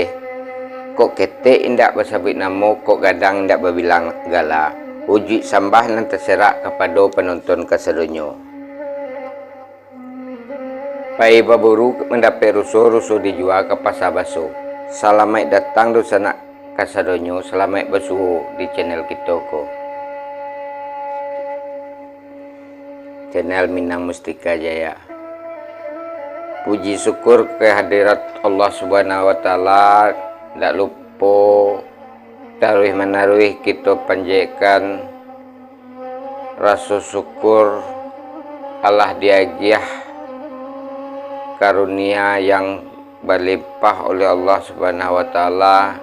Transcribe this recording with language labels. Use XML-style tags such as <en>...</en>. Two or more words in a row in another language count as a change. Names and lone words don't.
<min>Kok kete indak basabit namo, kok gadang indak babilang gala. Uji sambah nan terserak kepada penonton kasadonyo. Pai baburu mendapat rusuh-rusuh dijual ke pasar baso. Salamai datang dosana kasadonyo, salamai basuh di channel kita ko. Channel Minang Mustika Jaya.</min> <id>Puji syukur kehadirat Allah</id> <ar>سبحانه وتعالى,</ar> <id>ndak lupa taruh menaruh kita panjatkan rasa syukur Allah diagiah karunia yang berlimpah oleh Allah</id> <ar>سبحانه وتعالى.</ar>